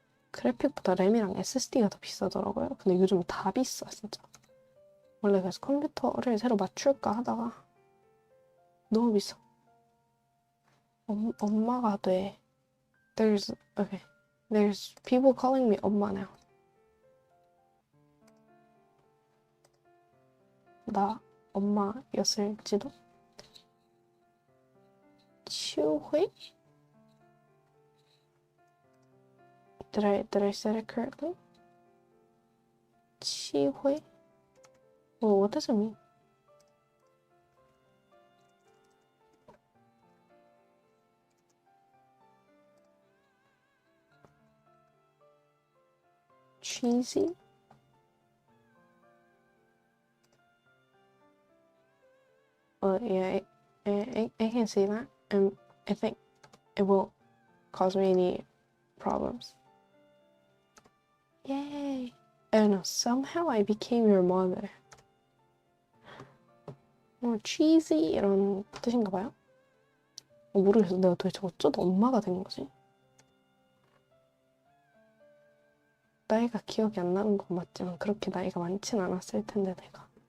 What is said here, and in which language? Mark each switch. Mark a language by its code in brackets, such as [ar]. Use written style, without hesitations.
[ko] 그래픽보다 램이랑 SSD가 더 비싸더라고요. 근데 요즘 다 비싸 진짜. 원래 그래서 컴퓨터를 새로 맞출까 하다가 너무 비싸. 엄마가 돼. [en] There's people calling me 엄마 now. [ko] 나 엄마였을지도. 치우회? [en] Did I say it correctly? 치회? Well, what does it mean? Cheesy? Well, yeah, I can see that, and I think it won't cause me any problems. Yay! I don't know, somehow I became your mother. [ko] cheesy 이런 뜻인가 봐요? 모르겠어. 내가 도대체 어쩌다 엄마가 된 거지? 나이가 기억이 안 나는 건 맞지만 그렇게 나이가 많진 않았을 텐데 내가.